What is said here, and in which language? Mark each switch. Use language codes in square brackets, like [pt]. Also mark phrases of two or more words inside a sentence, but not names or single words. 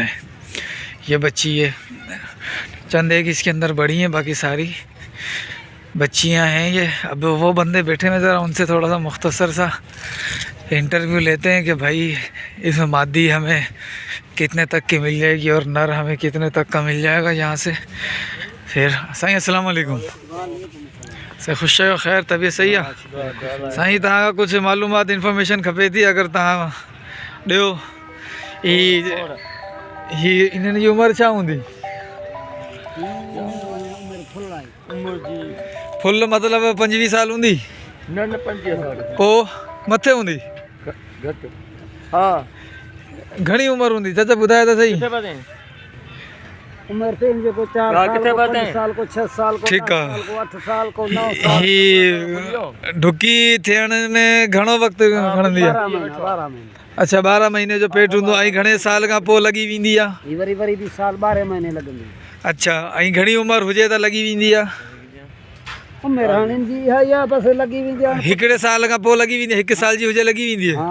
[ur] یہ بچی ہے، چند ایک اس کے اندر بڑی ہیں، باقی ساری بچیاں ہیں یہ. اب وہ بندے بیٹھے ہیں، ذرا ان سے تھوڑا سا مختصر سا انٹرویو لیتے ہیں کہ بھائی اس میں مادی ہمیں کتنے تک کی مل جائے گی اور نر ہمیں کتنے تک کا مل جائے گا یہاں سے. پھر سائیں [ar] السلام عليكم. [sd] से ख़ुश आहियो, ख़ैर [ur] तबीयत सही है [sd] साईं? तव्हां कुछ मालूमात इंफॉर्मेशन खपे थी, अगर तव्हां ॾियो। ही इन्हनि जी उमिरि छा हूंदी? फुल मतिलबु 25 साल हूंदी? न 25 साल पोइ मथे हूंदी? घटि। हा, घणी उमिरि हूंदी चाचा, ॿुधायो त सही। [ur] عمر سے ان کے کو 4 سال کو 5 سال کو 6 سال کو 7 سال کو 8 سال کو 9 سال. [sd] ही ढुकी थियण में घणो वक़्तु खणंदी आहे? 12 महीना। अच्छा, 12 महीने जो पेट हूंदो। ऐं घणे साल खां पोइ लॻी वेंदी आहे? वरी भी साल 12 महीने लॻंदी। अच्छा, ऐं घणी उमिरि हुजे त लॻी वेंदी आहे? उमिरि हाणे जी है या बसि लॻी वेंदी आहे। हिकिड़े साल खां पोइ लॻी वेंदी, 1 साल जी हुजे लॻी वेंदी आहे।